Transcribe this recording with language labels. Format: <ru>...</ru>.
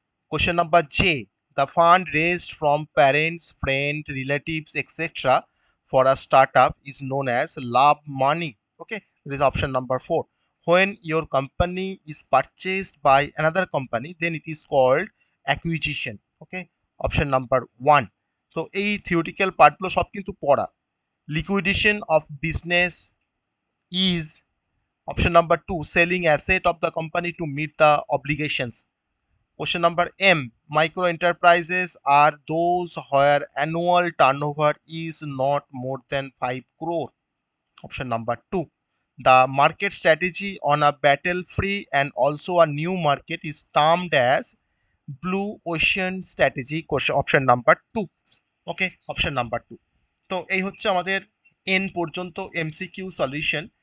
<en>Question number J: the fund raised from parents, friends, relatives, etc. for a startup is known as love money. Okay, this is option number four. When your company is purchased by another company, then it is called acquisition. Okay, option number one.</en> <bn>So এই theoretical পার্টগুলো সব কিন্তু পড়া।</bn> <en>Liquidation of business is option number two, selling asset of the company to meet the obligations. Question number M: micro enterprises are those where annual turnover is not more than 5 crore. Option number two: the market strategy on a battle free and also a new market is termed as blue ocean strategy. Question option number two. Okay, option number two.</en> <bn>তো এই হচ্ছে আমাদের N পর্যন্ত MCQ solution.</bn>